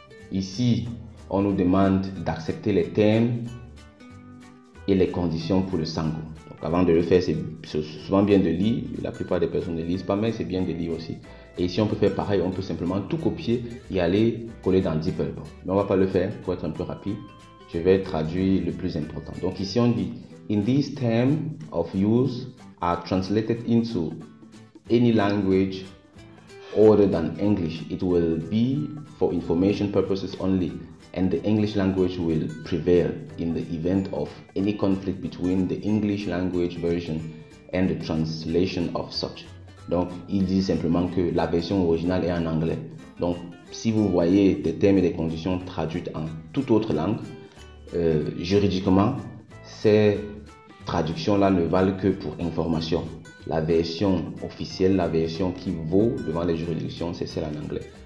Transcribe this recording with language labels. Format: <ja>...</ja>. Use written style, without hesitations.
<fr>Ici, on nous demande d'accepter les termes et les conditions pour le Sango. Donc, avant de le faire, c'est souvent bien de lire. La plupart des personnes ne lisent pas, mais c'est bien de lire aussi. Et ici, on peut faire pareil. On peut simplement tout copier et aller coller dans DeepL. Mais on ne va pas le faire pour être un peu rapide. Je vais traduire le plus important. Donc ici, on dit</fr> <en>in these terms of use are translated into any language other than English. It will be for information purposes only, and the English language will prevail in the event of any conflict between the English language version and the translation of such.</en> <fr>Donc, il dit simplement que la version originale est en anglais. Donc, si vous voyez des termes et des conditions traduites en toute autre langue, juridiquement, ces traductions-là ne valent que pour information. La version officielle, la version qui vaut devant les juridictions, c'est celle en anglais.</fr>